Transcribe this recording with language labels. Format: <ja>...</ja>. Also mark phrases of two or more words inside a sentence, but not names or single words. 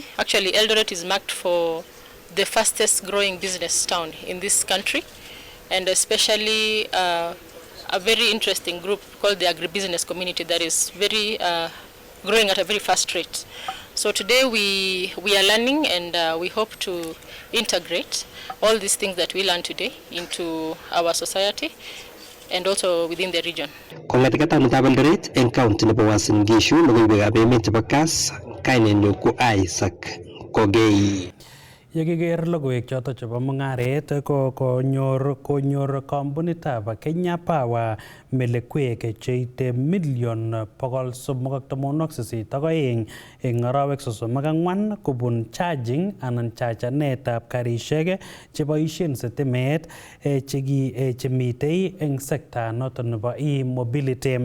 <en>Actually, Eldoret is marked for the fastest growing business town in this country, and especially a very interesting group called the agribusiness community that is very growing at a very fast rate. So today we are learning, and we hope to integrate all these things that we learn today into our society and also within the region.</en> <kln>Kong'ete taonitab Eldoret eng county nebo Uasin Gishu, logoiwekab emet chebo Kass, kainenyu ko Isaac Kogei. Yekiker logoiwek choto chebo mung'aret ko konyor kampunitab Kenya Power melekwek cheite million 382 eng arawek 34 kobun charging anan chachanetab karishek cheboisien sitimet chemitei eng sekta noto nebo e-mobility.</kln>